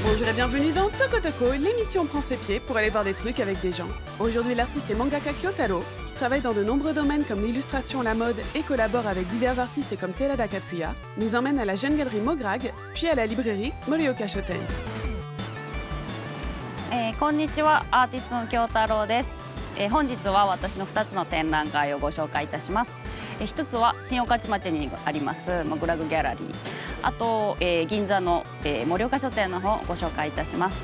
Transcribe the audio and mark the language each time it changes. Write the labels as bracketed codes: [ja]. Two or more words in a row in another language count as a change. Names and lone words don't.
[fr] et bienvenue dans Toko Toko, l'émission prend ses pieds pour aller voir des trucs avec des gens. Aujourd'hui, l'artiste est mangaka Kyotaro, qui travaille dans de nombreux domaines comme l'illustration, la mode et collabore avec divers artistes comme Terada Katsuya, nous emmène à la jeune galerie Mograg, puis à la librairie Morioka Shoten. [ja] こんにちは、アーティストの京太郎です。本日は私の2つの展覧会をご紹介いたします。一つは新御徒町にありますモグラグギャラリー、あと、銀座の、盛岡書店の方をご紹介いたします。